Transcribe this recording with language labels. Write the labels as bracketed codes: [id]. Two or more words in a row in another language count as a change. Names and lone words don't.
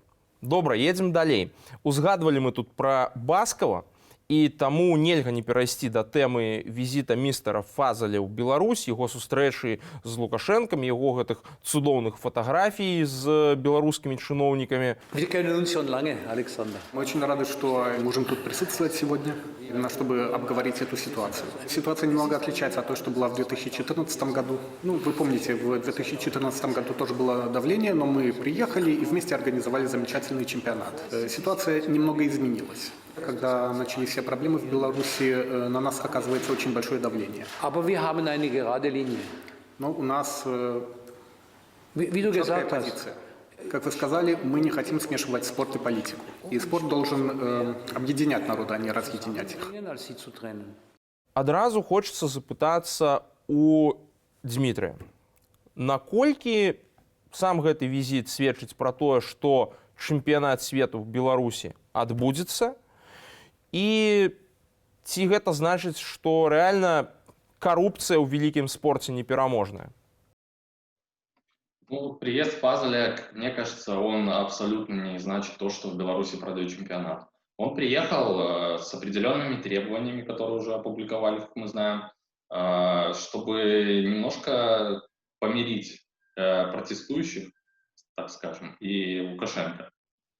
[be] Добра, едзем далей. Узгадвалі мы тут пра Баскова, і таму нельга не перайсці да тэмы візіта містера Фазаля ў Беларусь, яго сустрэчы з Лукашэнкам, яго гэтых цудоўных фотаграфій з беларускімі чыноўнікамі. [de] Wir kennen uns schon lange, Alexander. [ru] Мы очень рады, что можем тут присутствовать сегодня, именно чтобы обговорить эту ситуацию. Ситуация немного отличается от той, что была в 2014 году. Ну, вы помните, в 2014 году тоже было давление, но мы приехали и вместе организовали замечательный чемпионат. Ситуация немного изменилась. Когда начались все проблемы в Беларуси, на нас оказывается очень большое давление. [de] Aber wir haben eine gerade Linie. [ru] Но у нас [de] Wie du [ru] четкая [de] gesagt hast, [ru] позиция. Как вы сказали, мы не хотим смешивать спорт и политику. И спорт должен объединять народ, а не разъединять их. [de] als sie zu trennen. [be] Адразу хочацца запытацца у Дмітрыя. Наколькі сам гэты візіт сведчыць пра тое, што чэмпіянат свету в Беларусі адбудзецца, і ці гэта значыць, што рэальна карупцыя ў вялікім спорце непераможная? [ru] Ну, приезд Фазеля, мне кажется, он абсолютно не значит то, что в Беларуси пройдет чемпионат. Он приехал с определенными требованиями, которые уже опубликовали, как мы знаем, чтобы немножко помирить протестующих, так скажем, и Лукашенко.